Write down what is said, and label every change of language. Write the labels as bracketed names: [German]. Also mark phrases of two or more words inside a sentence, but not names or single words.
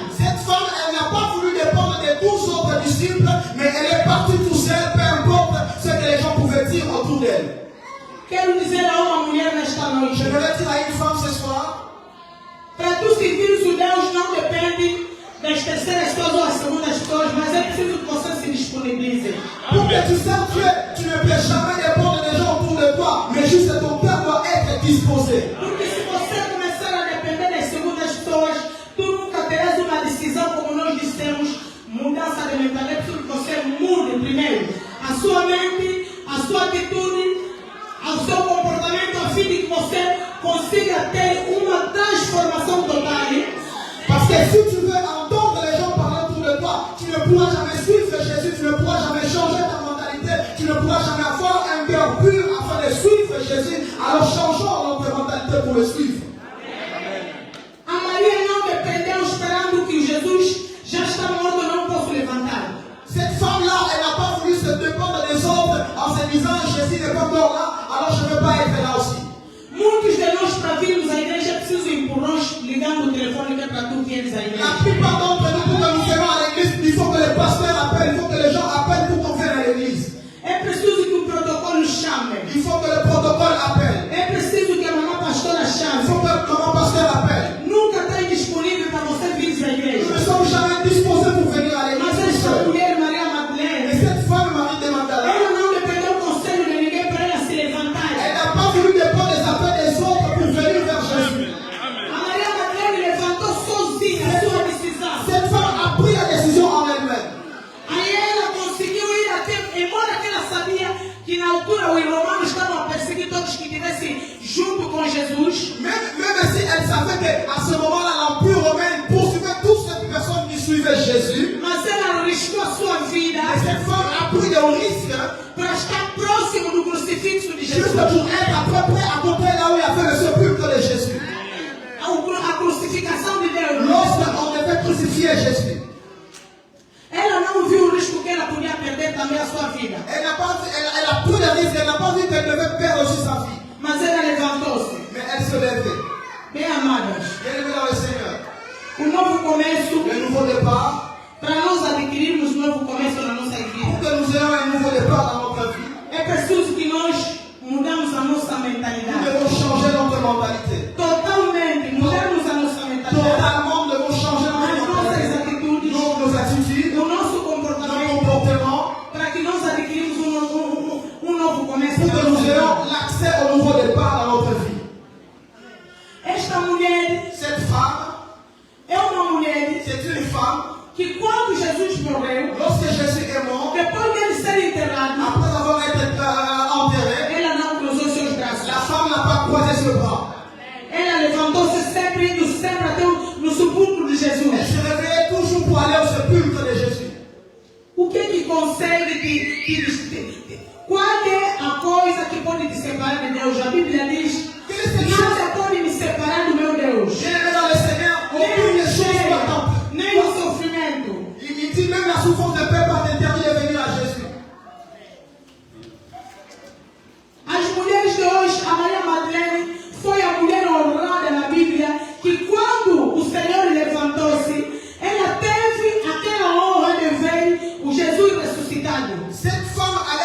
[French] Cette femme, elle n'a pas voulu dépendre des 12 autres disciples, mais elle est partie toute seule, peu importe ce que les gens pouvaient dire autour d'elle. [Portuguese] Quero dizer a uma mulher nesta noite. [French] Je voudrais dire à une femme ce soir, [Portuguese] para tu servir os Deus não depende das terceiras pessoas ou das segundas pessoas, mas é preciso que você se disponibilize. [French] pour que tu serves Dieu, tu ne peux jamais dépendre des gens autour de toi, mais juste ton cœur doit être disposé. [Portuguese] Porque se você começar a depender das segundas pessoas, tu nunca terás uma decisão, como nós dissemos, mudança de mentalidade. É preciso que você mude primeiro a sua mente, a sua atitude, o seu comportamento, a fim de que você consiga ter uma transformação total. [French] Parce que si tu veux entendre les gens parler autour de toi, tu ne pourras jamais suivre Jésus, tu ne pourras jamais changer ta mentalité, tu ne pourras jamais avoir un cœur pur afin de suivre Jésus. Alors changeons notre mentalité pour le suivre. [Portuguese] A Maria não dependeu esperando que Jesus já está morto, não posso levantar. [French] Cette femme-là, elle n'a pas voulu se dépendre des autres en se disant Jésus n'est pas encore là, alors je ne veux pas être là aussi. [Portuguese] Muitos de nós, para virmos à igreja, precisam empurrões ligando o telefone que é para tu vieres à [French] La [Portuguese] igreja. [French] plupart d'entre nous, pour que nous soyons à l'église, il faut que le pasteur appelle, il faut que les gens appellent pour qu'on vienne à l'église. [Portuguese] É preciso que o protocolo chame. [French] Il faut que le protocole appelle. [Portuguese] É preciso que a mamãe pastora [French] Il [Portuguese] chame. [French] faut que le pasteur appelle. [Portuguese] Nunca está disponível para você vir à [French] Nous [Portuguese] igreja. [French] ne sommes jamais disposés pour venir à [Portuguese] Mas [French] l'église. [Portuguese] esta mulher, Maria [French] Et [Portuguese] Madeleine, [French] cette femme, Marie de Magdala, [Portuguese] ela não dependeu do conselho de ninguém para ela se levantar. [French] elle n'a pas voulu dépendre des affaires des autres pour venir vers Jésus. [Portuguese] A Maria Madeleine levantou sozinha a sua decisão. [French] Cette femme a pris la décision en elle-même. [Portuguese] Aí ela conseguiu ir até, embora que ela sabia que na altura os romanos estavam a perseguir todos que estivessem junto com Jesus. [French] Même si elle savait qu'à ce moment-là, l'Empire romain poursuivait toutes ces personnes qui suivaient Jésus, [Portuguese] Mas ela arriscou a sua vida [French] et cette femme a pris des risques [Portuguese] para estar próximo do crucifixo de [French] juste [Portuguese] Jesus. [French] pour être à peu près à côté là où il y avait le sépulcre de Jésus. [Portuguese] A crucificação de Deus. [French] Lorsqu'on devait crucifier Jésus, [Portuguese] Ela não viu o risco que ela podia perder também a sua vida. [French] elle a pris des risques, elle n'a pas vu qu'elle devait perdre aussi sa vie. [Portuguese] Mas ela levantou-se. [French] Mais elle se levait. [Portuguese] Bem amadas, [French] Bien-aimés dans le Seigneur, [Portuguese] o novo começo, [French] le nouveau départ, [Portuguese] para nós adquirirmos um novo começo na nossa [French] pour [Portuguese] vida, [French] que nous ayons un nouveau départ dans notre vie, [Portuguese] é preciso que nós mudamos a nossa [French] nous [Portuguese] mentalidade. [French] devons changer notre mentalité. [Portuguese] Totalmente, mudarmos a nossa mentalidade. [French] Totalement, nous devons changer notre [Portuguese] As nossas [French] mentalité. [Portuguese] atitudes, [French] Nos attitudes, [Portuguese] o nosso [French] nos [Portuguese] comportamento, [French] comportements, [Portuguese] para que nós adquirimos um novo começo [French] pour [Portuguese] na [French] que nous [Portuguese] nossa [French] ayons [Portuguese] vida. [French] l'accès au nouveau départ dans notre vie. [Portuguese] Esta mulher [French] Cette femme, [Portuguese] é uma mulher [French] c'est une femme, [Portuguese] que quando Jesus morreu, [French] lorsque Jésus est mort, [Portuguese] depois dele ser enterrado, [French] après avoir été enterré, [Portuguese] ela não cruzou seus braços. [French] la femme n'a pas croisé ses bras. [Portuguese] Ela levantou-se sempre, indo sempre até no sepulcro de [French] Elle [Portuguese] Jesus. [French] se réveillait toujours pour aller au sépulcre de Jésus. [Portuguese] O que que consegue qual é a coisa que pode te separar de Deus? A Bíblia diz: nada pode me separar do meu Deus. [French] Bien-aimés dans le Seigneur, [Portuguese] Nem [French] aucune [Portuguese] o [French] chose [Portuguese] cheiro, [French] m'attend. [Portuguese] nem o sofrimento. [French] Il dit même la souffrance ne peut pas t'interdire de venir à Jésus. [Portuguese] As mulheres de hoje, a Maria Madeleine foi a mulher honrada na Bíblia que quando o Senhor levantou-se, ela teve aquela honra de ver o Jesus ressuscitado. [French] Cette femme